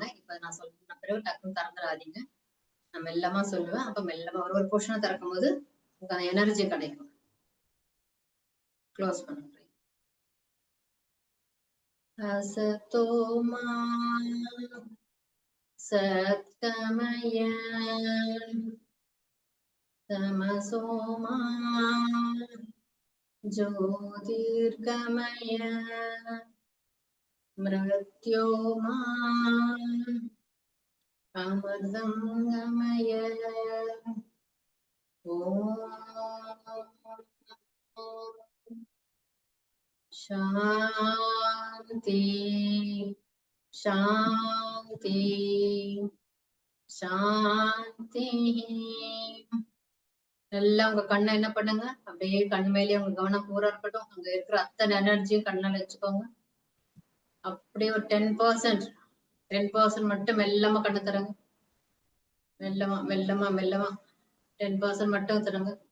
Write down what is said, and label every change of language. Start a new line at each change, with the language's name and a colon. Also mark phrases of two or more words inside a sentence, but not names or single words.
Tamil: இப்ப நான் சொல்ற பிறகு டக்குன்னு திறந்துடாதீங்க. நான் மெல்லமா சொல்லுவேன், அப்ப மெல்லமா ஒரு போர்ஷனை திறக்கும் போது உங்களுக்கு அந்த எனர்ஜி கிடைக்கும். க்ளோஸ் பண்ணுங்க.
Sanskrit: असतो मा सद्गमय तमसो मा ज्योतिर्गमय मृत्योर्मा अमृतं गमय ॐ शान्ति शान्ति சாந்தி.
Tamil: எல்லாம் உங்க கண்ணை என்ன பண்ணுங்க, அப்படியே கண் மேலேயே உங்க கவனம் பூரா இருக்கட்டும். அங்க இருக்கிற அத்தனை எனர்ஜியும் கண்ணால வச்சுக்கோங்க. அப்படியே ஒரு 10% மட்டும் மெல்லமா கண்ணு தரங்க. மெல்லமா மெல்லமா மெல்லமா 10% மட்டும் தரங்க.